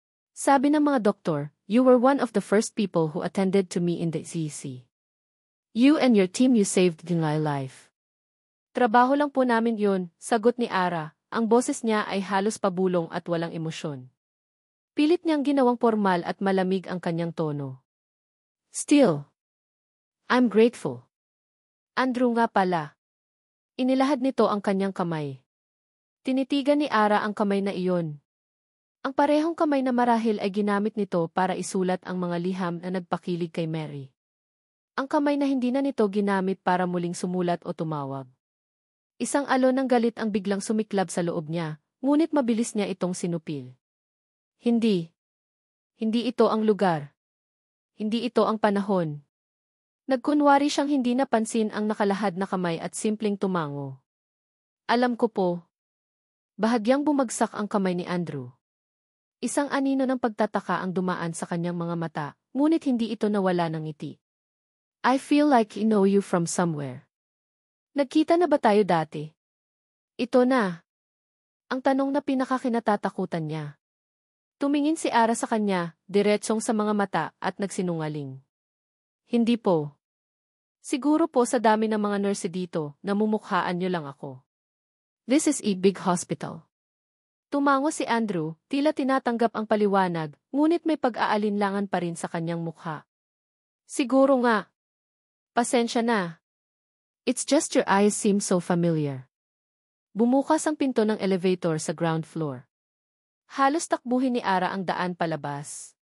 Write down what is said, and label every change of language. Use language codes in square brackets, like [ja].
[tl] Sabi ng mga doktor, [en] you were one of the first people who attended to me in the ZC. You and your team, you saved my life. [tl] Trabaho lang po namin yun, sagot ni Ara, ang boses niya ay halos pabulong at walang emosyon. Pilit niyang ginawang formal at malamig ang kanyang tono. [en] Still, I'm grateful. [tl] Andrew nga pala. Inilahad nito ang kanyang kamay. Tinitigan ni Ara ang kamay na iyon. Ang parehong kamay na marahil ay ginamit nito para isulat ang mga liham na nagpakilig kay Mary. Ang kamay na hindi na nito ginamit para muling sumulat o tumawag. Isang alon ng galit ang biglang sumiklab sa loob niya, ngunit mabilis niya itong sinupil. Hindi. Hindi ito ang lugar. Hindi ito ang panahon. Nagkunwari siyang hindi napansin ang nakalahad na kamay at simpleng tumango. Alam ko po. Bahagyang bumagsak ang kamay ni Andrew. Isang anino ng pagtataka ang dumaan sa kanyang mga mata, ngunit hindi ito nawala ng ngiti. [en] I feel like I know you from somewhere. [tl] Nagkita na ba tayo dati? Ito na. Ang tanong na pinakakinatatakutan niya. Tumingin si Ara sa kanya, diretsong sa mga mata at nagsinungaling. Hindi po. Siguro po sa dami ng mga nurse dito, namumukhaan niyo lang ako. [en] This is a big hospital. [tl] Tumango si Andrew, tila tinatanggap ang paliwanag, ngunit may pag-aalinlangan pa rin sa kanyang mukha. Siguro nga. Pasensya na. [en] It's just your eyes seem so familiar. [tl] Bumukas ang pinto ng elevator sa ground floor. Halos takbuhin ni Ara ang daan palabas.